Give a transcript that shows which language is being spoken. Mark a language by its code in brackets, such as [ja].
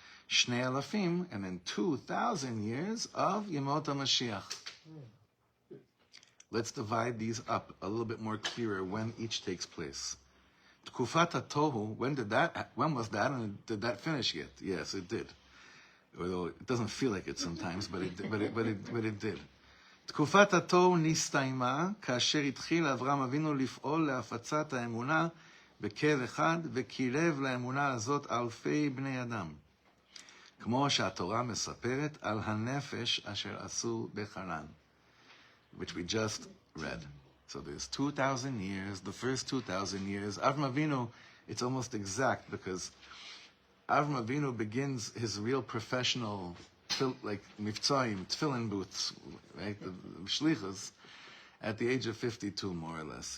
[en] Shnei alafim, and then 2,000 years of Yemot Mashiach. Let's divide these up a little bit more clearer when each takes place. Tkufat Tohu, when was that, and did that finish yet? Yes, it did. Although it doesn't feel like it sometimes, but it did. [he] תקופת התוהו נסתיימה כאשר התחיל אברהם אבינו לפעול להפצת האמונה בקו אחד וקירב לאמונה הזאת אלפי בני אדם. כמו שהתורה מספרת על הנפש אשר עשו בחרן, [en] which we just read. So there's 2,000 years, the first 2,000 years. Avraham Avinu, it's almost exact because Avraham Avinu begins his real professional, like mivtzoyim, tefillin booths, right, the shlichus, at the age of 52, more or less.